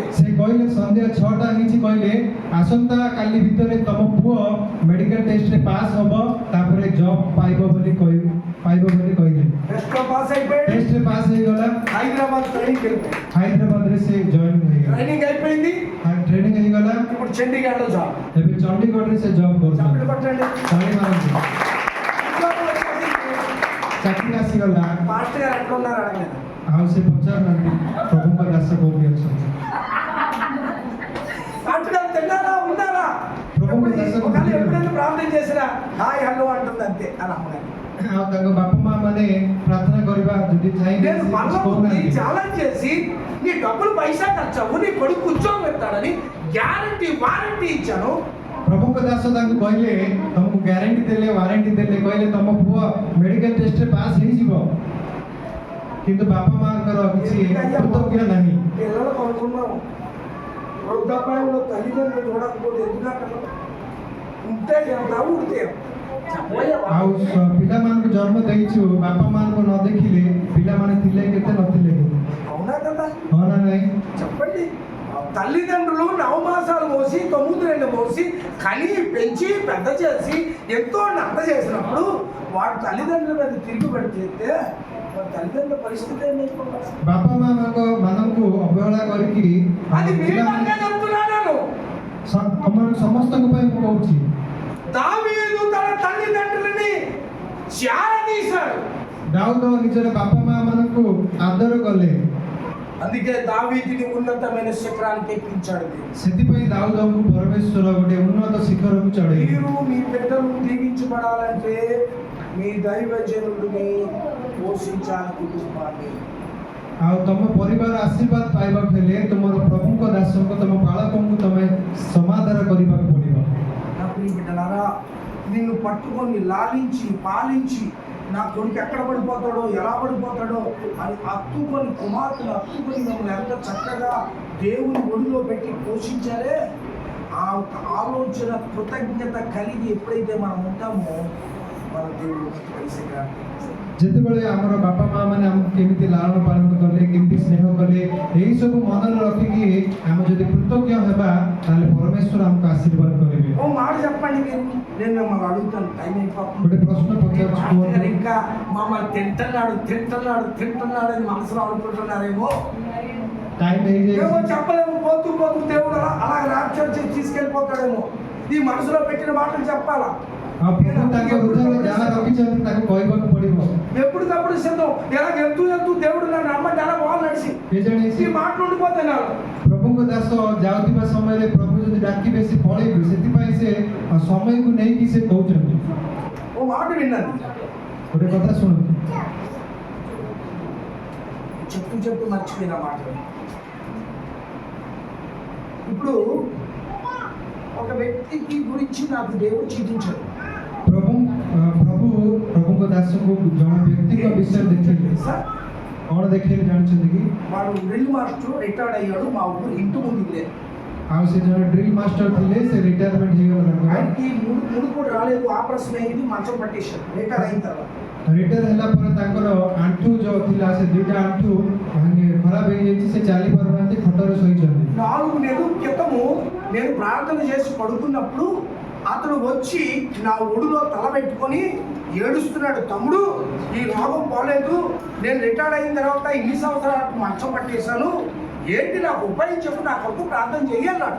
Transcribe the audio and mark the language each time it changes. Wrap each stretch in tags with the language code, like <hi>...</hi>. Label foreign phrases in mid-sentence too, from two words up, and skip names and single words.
<or>ସେ କହିଲେ ସନ୍ଧ୍ୟା 6ଟା ହେଇଛି, କହିଲେ ଆସନ୍ତା କାଲି ଭିତରେ ତମ ପୁଅ</or> <en>medical testre</en> <or>ପାସ୍ ହବ, ତାପରେ ଜବ୍ ପାଇବ ବୋଲି କହିଲେ।</or> <te>టెస్ట్ లో పాస్ అయిపోయాడు,</te> <or>ଟେଷ୍ଟରେ ପାସ୍ ହେଇଗଲା,</or> <te>హైదరాబాద్ ట్రైనింగ్ వెళ్ళిపోయాడు.</te> <or>ହାଇଦ୍ରାବାଦରେ ସେ ଜଏନ୍ ହେଇଗଲା,</or> <te>ట్రైనింగ్ అయిపోయింది,</te> <or>ଟ୍ରେନିଂ ହେଇଗଲା।</or> <te>ఇప్పుడు చండీగఢ్లో జాబ్.</te> <or>ଏବେ ଚଣ୍ଡିଗଡ଼ରେ ସେ ଜବ୍</or> <te>చప్పట్లు</te> <or>କରୁଛନ୍ତି।</or> <te>కొట్టండి.</te> <or>ତାଳି ମାରନ୍ତୁ।</or> <te>ఉద్యోగం వచ్చేసింది.</te> <or>ଚାକିରି ଆସିଗଲା।</or> <te>పాస్టర్ గారు ఎట్లా ఉన్నారు అడగలేదు.</te> <or>ଆଉ ସେ ପଚାରୁନାହାନ୍ତି ପ୍ରଭୁଙ୍କ ଦାସ କୋଉଠି ଅଛନ୍ତି।</or> <te>పాస్టర్ గారు తిన్నారా ఉన్నారా, ఒకవేళ ఎప్పుడైనా ప్రార్థన చేసినా</te> <en>hi hello</en> <te>అంటుంది అంతే అని అమ్మగారు.</te> <or>ଆଉ ତାଙ୍କ ବାପା ମା ମାନେ ପ୍ରାର୍ଥନା କରିବା ଯଦି ଚାହିଁବେ</or> <te>నేను</te> <or>ସେ</or> <te>మళ్ళీ</te> <or>କିଛି କହୁନାହାନ୍ତି।</or> <te>ఛాలెంజ్ చేసి నీ డబ్బులు పైసా ఖర్చవు, నీ కొడుకు ఉద్యోగం పెడతాడని</te> <en>guarantee warranty</en> <te>ఇచ్చాను.</te> <or>ପ୍ରଭୁଙ୍କ ଦାସ ତାଙ୍କୁ କହିଲେ, ତମକୁ ଗ୍ୟାରେଣ୍ଟି ଦେଲେ, ୱାରେଣ୍ଟି ଦେଲେ, କହିଲେ ତମ ପୁଅ</or> <en>medical testre</en> <or>ପାସ୍ ହେଇଯିବ, କିନ୍ତୁ ବାପା ମାଙ୍କର କିଛି କୃତଜ୍ଞ ନାହିଁ।</or> <te>పిల్లలు కొనుక్కున్నాం, వృద్ధాప్యంలో తల్లిదండ్రులు చూడకపోతే ఎందుకంటారు, ఉంటే ఎంత ఉడితే</te> <or>ଆଉ ପିଲାମାନଙ୍କୁ ଜନ୍ମ ଦେଇଛୁ, ବାପା ମାଙ୍କୁ ନ ଦେଖିଲେ ପିଲାମାନେ ଥିଲେ କେତେ ନଥିଲେ କେତେ,</or> <te>అవునా కదా</te> <or>ହଁ ନା ନାହିଁ?</or> <te>చెప్పండి. తల్లిదండ్రులు నవమాసాలు మోసి 9 నెలలు మోసి కని పెంచి పెద్ద చేసి ఎంతో అంత చేసినప్పుడు వాడు తల్లిదండ్రుల మీద తిరుగుబడి చేస్తే వాడి తల్లిదండ్రుల పరిస్థితి ఏమైపోతుంది?</te> <or>ବାପା ମା ମାନଙ୍କୁ ଅବହେଳା କରିକି</or> <te>అది మీ పట్ల చెప్తున్నాను.</te> <or>ସମସ୍ତଙ୍କ ପାଇଁ ମୁଁ କହୁଛି,</or> <te>దావీదు తన తల్లిదండ్రులని చేరదీశాడు.</te> <or>ଦାଉଦ ନିଜର ବାପା ମା ମାନଙ୍କୁ ଆଦର କଲେ,</or> <te>అందుకే దావీదుని ఉన్నతమైన శిఖరానికి ఎక్కించాడు.</te> <or>ସେଥିପାଇଁ ଦାଉଦଙ୍କୁ ପରମେଶ୍ୱର ଗୋଟେ ଉନ୍ନତ ଶିଖରକୁ ଚଢେଇଲେ।</or> <te>మీరు మీ బిడ్డలు దీవించబడాలంటే మీ దైవజనుడిని పోషించాలి, కుటుంబాన్ని.</te> <or>ଆଉ ତମ ପରିବାର ଆଶୀର୍ବାଦ ପାଇବାକୁ ହେଲେ ତୁମର ପ୍ରଭୁଙ୍କ ଦାସଙ୍କୁ, ତମ ପାଳକଙ୍କୁ ତମେ ସମାଦର କରିବାକୁ ପଡିବ।</or> <te>నా ప్రియ బిడ్డలారా, నిన్ను పట్టుకొని లాలించి పాలించి నా కొడుకు ఎక్కడ పడిపోతాడో ఎలా పడిపోతాడో అని హత్తుకొని, కుమార్తెను హత్తుకొని మిమ్మల్ని ఎంత చక్కగా దేవుని ఒడిలో పెట్టి పోషించారే, ఆ ఆలోచన కృతజ్ఞత కలిగి ఎప్పుడైతే మనం ఉంటామో మన దేవుడు కలిసి</te> <or>ଯେତେବେଳେ ଆମର ବାପା ମା ମାନେ ଆମକୁ କେମିତି ଲାଳନ ପାଳନ କଲେ, କେମିତି ସ୍ନେହ କଲେ, ଏଇ ସବୁ ମନରେ ରଖିକି ଆମେ ଯଦି କୃତଜ୍ଞ ହେବା, ତାହେଲେ ପରମେଶ୍ୱର ଆମକୁ ଆଶୀର୍ବାଦ କରିବେ।</or> <te>ఓ మాట చెప్పండి మీరు, నేను మిమ్మల్ని అడుగుతాను, టైం అయిపోతుంది.</te> <or>ଗୋଟେ ପ୍ରଶ୍ନ ପଚାରୁଛୁ,</or> <te>ఇంకా మమ్మల్ని తింటున్నాడు అని మనసులో అనుకుంటున్నారేమో.</te> <or>ଟାଇମ୍</or> <te>ఏమో</te> <or>ହେଇଯାଇଛି।</or> <te>చెప్పలేము, పోతూ దేవుడు అలా ర్యాప్చర్ చేసి తీసుకెళ్ళిపోతాడేమో. ఈ మనసులో పెట్టిన మాటలు చెప్పాలా?</te> <or>ଆଉ ପ୍ରଭୁ ତାଙ୍କ ହୃଦୟରେ ଯାହା ରଖିଛନ୍ତି ତାକୁ କହିବାକୁ ପଡିବ।</or> <te>ఎప్పటికప్పుడు సిద్ధం. ఎలా వెళ్తూ దేవుడు నన్ను రమ్మంటే అలా వాళ్ళు నడిచి</te> <or>କେଜାଣି</or> <te>ఈ మాటలు ఉండిపోతాయి నాకు.</te> <or>ପ୍ରଭୁଙ୍କ ଦାସ ଯାଉଥିବା ସମୟରେ ପ୍ରଭୁ ଯଦି ଡାକିବେ ସେ ପଳେଇବେ, ସେଥିପାଇଁ ସେ ସମୟକୁ ନେଇକି ସେ କହୁଛନ୍ତି।</or> <te>ఓ మాట విన్నాను,</te> <or>ଗୋଟେ କଥା ଶୁଣନ୍ତୁ,</or> <te>చెప్తూ మర్చిపోయిన మాట. ఇప్పుడు ఒక వ్యక్తికి గురించి నాకు దేవుడు చూపించాడు.</te> <or>ପ୍ରଭୁଙ୍କ ଦାସକୁ ଜଣେ ବ୍ୟକ୍ତିଙ୍କ ବିଷୟରେ ଦେଖେଇଲେ।</or> <te>సార్,</te> <or>କଣ ଦେଖେଇଲେ ଜାଣିଛନ୍ତି କି?</or> <te>వాడు</te> <en>drill master retired</en> <te>అయ్యాడు, మా ఊరు ఇంటి ముందు లేదు.</te> <or>ଆଉ ସେ ଜଣେ</or> <en>drill master</en> <or>ଥିଲେ, ସେ ରିଟାୟାରମେଣ୍ଟ ହେଇଗଲା ତାଙ୍କର।</or> <te>ఆయనకి ముడు కూడా రాలేదు, ఆపరేషన్ అయింది, మంచం పట్టేశాడు రిటైర్ అయిన తర్వాత.</te> <or>ରିଟାୟାର ହେଲା ପରେ ତାଙ୍କର ଆଣ୍ଠୁ ଯୋଉ ଥିଲା, ସେ ଦୁଇଟା ଆଣ୍ଠୁ ଖରାପ ହେଇଯାଇଛି, ସେ ଚାଲି ପାରୁନାହାନ୍ତି, ଖଟରେ ଶୋଇଛନ୍ତି।</or> <te>4 నెలల క్రితము నేను ప్రార్థన చేసి పడుకున్నప్పుడు అతడు వచ్చి నా ఒడిలో తల పెట్టుకొని ఏడుస్తున్నాడు. తమ్ముడు, ఈ రోగం పోలేదు, నేను రిటైర్డ్ అయిన తర్వాత ఇన్ని సంవత్సరాలకు మంచం పట్టేశాను, ఏంటి నాకు ఉపాయం చెప్పు, నా కొరకు ప్రార్థన చెయ్యన్నాడు.</te>